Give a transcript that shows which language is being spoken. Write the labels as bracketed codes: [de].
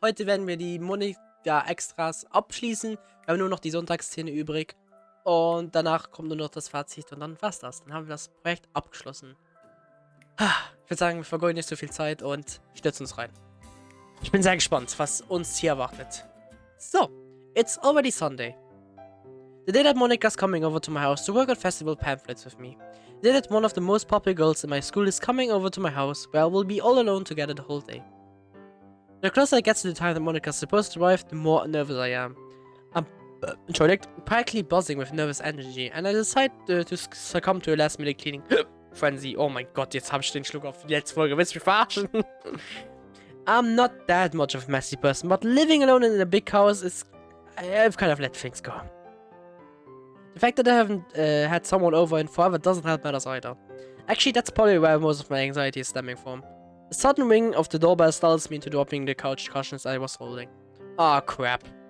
[de] Heute werden wir die Monika Extras abschließen. Wir haben nur noch die Sonntagsszene übrig. Und danach kommt nur noch das Fazit und dann war's das. Dann haben wir das Projekt abgeschlossen. Ich würde sagen, wir vergeuden nicht so viel Zeit und stürzen uns rein. Ich bin sehr gespannt, was uns hier erwartet. [en] So, it's already Sunday. The day that Monika's coming over to my house to work on festival pamphlets with me. The day that one of the most popular girls in my school is coming over to my house, where I will be all alone together the whole day. The closer I get to the time that Monika's supposed to arrive, the more nervous I am. I'm practically buzzing with nervous energy, and I decide to succumb to a last-minute cleaning frenzy. [de] Oh my god, jetzt habe ich den Schluck auf die letzte Folge. Willst du mich verarschen? [en] I'm not that much of a messy person, but living alone in a big house is... I've kind of let things go. The fact that I haven't had someone over in forever doesn't help matters either. Actually, that's probably where most of my anxiety is stemming from. The sudden ring of the doorbell startles me into dropping the couch cushions I was holding. Ah, crap.